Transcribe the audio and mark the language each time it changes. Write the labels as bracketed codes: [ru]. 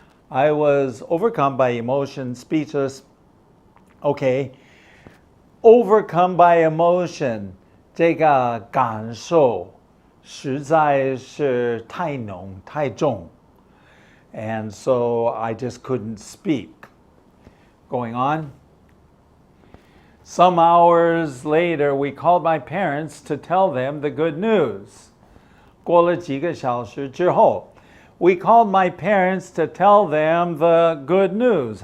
[en] I was overcome by emotion, speechless. [zh] Okay, [en] overcome by emotion, [zh] 这个感受实在是太浓太重. [en] And so I just couldn't speak. Going on. Some hours later, we called my parents to tell them the good news. [zh] 过了几个小时之后, [en] we called my parents to tell them the good news.